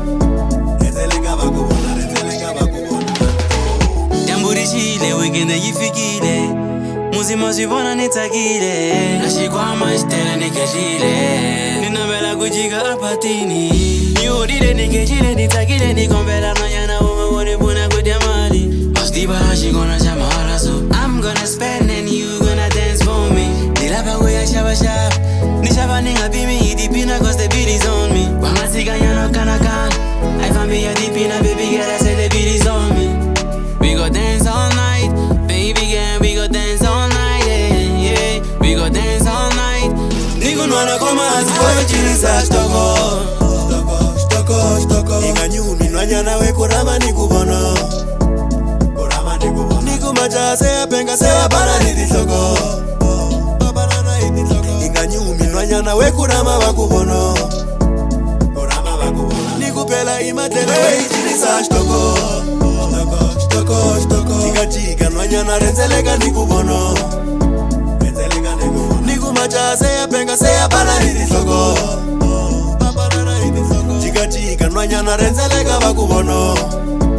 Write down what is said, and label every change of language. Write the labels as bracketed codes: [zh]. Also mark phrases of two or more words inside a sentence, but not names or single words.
[ts] Tamburishile weekend yi fikile muzima swi vona ni tsakile na xikwama xi tele ni kexile ni navela ku jika apatini ni horile ni kexile ni tsakile ni kombela nhwanyana un'we wo ni pfuna ku dya mali wa swi tiva na xikona xa mahala [en] so I'm gonna spend and you gonna dance for me [ts] ni lava ku ya xavaxava ni xava ni nga pimi hi tiphina [en] cause the beat is on me [ts] va nga tshikanyana kanakana a hi fambi ya tiphina [en] baby girl I said the beat is on me we go dance all night baby girl we go dance all night yeah we go dance all night [ts] ni ku nwana khoma hansi we cinisa xitoko hi nga nyumi nhwanyana we ku rama ni ku vono ni ku majaha se ya penga se ya bala ni tinhloko hi nga nyumi nhwanyana we ku rama va ku vono ni ku phela imatlele we cinisa xitoko jikajika nhwanyana rhendzeleka ni ku vono ni ku majaha se ya penga se ya bala ni tinhloko jikajika nhwanyana rhendzeleka va ku vono